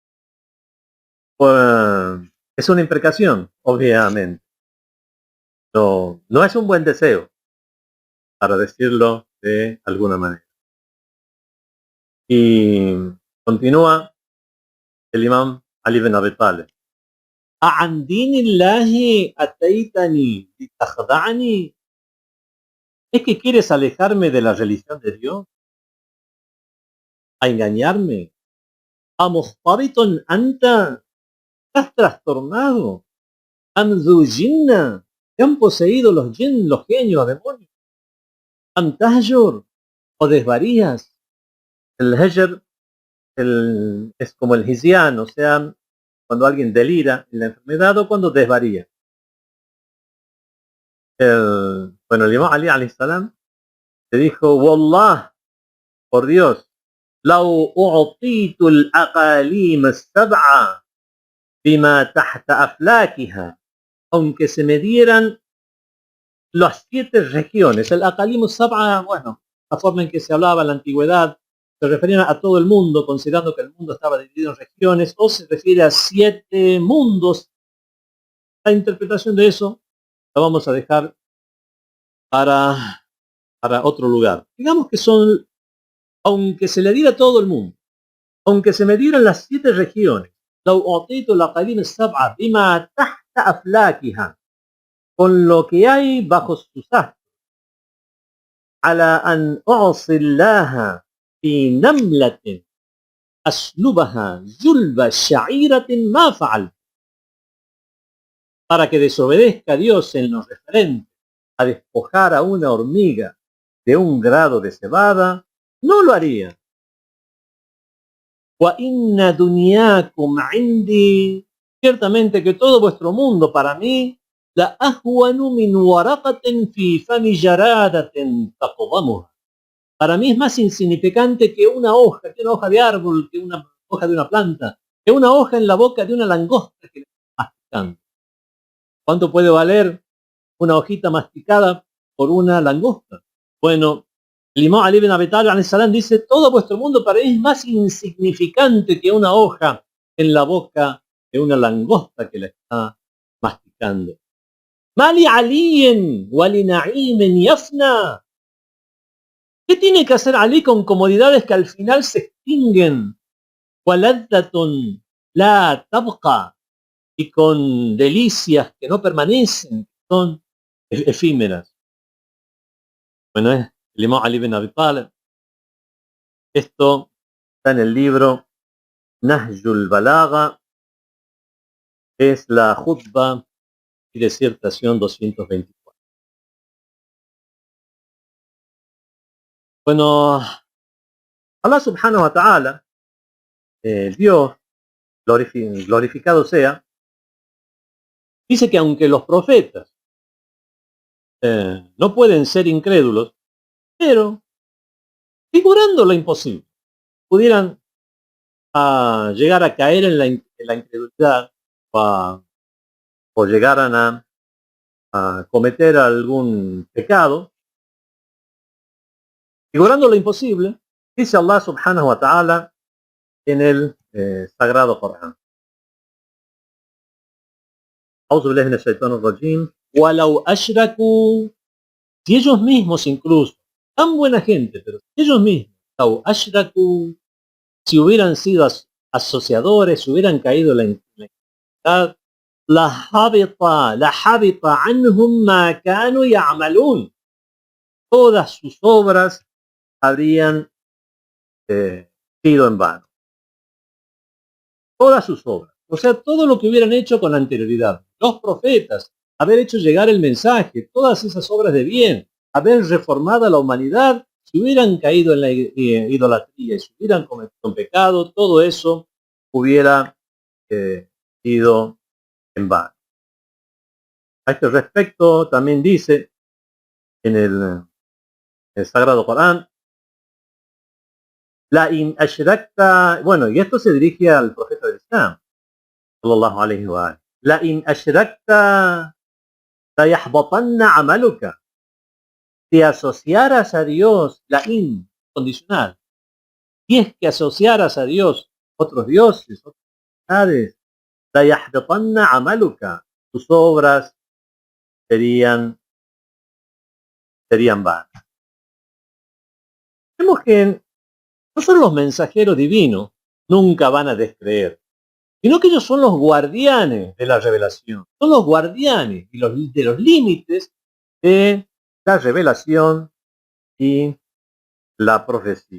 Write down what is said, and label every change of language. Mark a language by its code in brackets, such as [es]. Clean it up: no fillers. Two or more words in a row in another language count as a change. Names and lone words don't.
[es] Pues, es una imprecación, obviamente. No es un buen deseo, para decirlo de alguna manera. Y continúa el imam Ali ibn Abi Talib. [ar] أعن دين الله أتيتني لتخدعني. [es] ¿Es que quieres alejarme de la religión de Dios? ¿A engañarme? [ar] ¿أمختبط أنت? [es] ¿Estás trastornado? [ar] ¿أم ذو جنة? [es] ¿Te han poseído los jinn, los genios, los demonios? [ar] ¿أم تهجر? [es] ¿O desvarías? El hajr es como el hizyan, o sea, cuando alguien delira en la enfermedad o cuando desvaría. Bueno, el imam Ali [ar] عليه السلام [es] le dijo, Wallah, por Dios, [ar] لو أعطيت الأقاليم السبعة بما تحت أفلاكها, [es] aunque se me dieran las 7 regiones, el [ar] أقاليم سبعة, [es] bueno, la forma en que se hablaba en la antigüedad, se referían a todo el mundo, considerando que el mundo estaba dividido en regiones, o se refiere a 7 mundos. La interpretación de eso la vamos a dejar para otro lugar. Digamos que son, aunque se le diera a todo el mundo, aunque se me dieran las 7 regiones, con lo que hay bajo sus astros, [ar] على أن أعصي الله في نملة أسلبها جلب شعيرة ما فعلت. [es] Para que desobedezca a Dios en lo referente a despojar a una hormiga de un grado de cebada, no lo haría. [ar] وَإِنَّ دُنْيَاكُمْ عِنْدِي, [es] ciertamente que todo vuestro mundo para mí, [ar] لَأَهْوَنُ مِنْ وَرَقَةٍ فِي فَمِ جَرَادَةٍ تَقْضَمُهَا. [es] Para mí es más insignificante que una hoja de árbol, que una hoja de una planta, que una hoja en la boca de una langosta que le está masticando. ¿Cuánto puede valer una hojita masticada por una langosta? Bueno, el imam Ali ibn Abi Talib [ar] عليه السلام [es] dice, todo vuestro mundo para mí es más insignificante que una hoja en la boca de una langosta que la está masticando. [ar] ما لعلي ولنعيم يفنى. [es] ¿Qué tiene que hacer Ali con comodidades que al final se extinguen? [ar] ولذة لا تبقى, [es] y con delicias que no permanecen, son efímeras. Bueno, es el imam Ali ibn Abi Talib. Esto está en el libro Nahjul Balagha, es la Jutba y disertación 224. Bueno, [ar] الله سبحانه وتعالى, [es] Dios, glorificado sea, Dice que aunque los profetas no pueden ser incrédulos, pero figurando lo imposible, pudieran llegar a caer en la incredulidad o llegaran a cometer algún pecado, figurando lo imposible, dice [ar] الله سبحانه وتعالى [es] en el sagrado Corán. [ar] أعوذ بالله من الشيطان الرجيم. ولو أشركوا, [es] si ellos mismos incluso, tan buena gente, pero si ellos mismos, [ar] ولو أشركوا, [es] si hubieran sido asociadores, si hubieran caído en la incredulidad, [ar] لحبط عنهم ما كانوا يعملون. [es] Todas sus obras habrían sido en vano. Todas sus obras. O sea, todo lo que hubieran hecho con anterioridad. Los profetas, haber hecho llegar el mensaje, todas esas obras de bien, haber reformado a la humanidad, si hubieran caído en la idolatría y si hubieran cometido un pecado, todo eso hubiera sido en vano. A este respecto también dice en el Sagrado Corán, [ar] لئن أشركت, [es] bueno, y esto se dirige al profeta del Islam, [ar] صلى الله عليه وسلم. لئن أشركت ليحبطن عملك. [es] Si asociaras a Dios, [ar] لئن, [es] condicional, si es que asociaras a Dios otros dioses, otras deidades, [ar] ليحبطن عملك, [es] tus obras serían vanas. Vemos que no son los mensajeros divinos, nunca van a descreer, sino que ellos son los guardianes de la revelación, son los guardianes de los límites de la revelación y la profecía.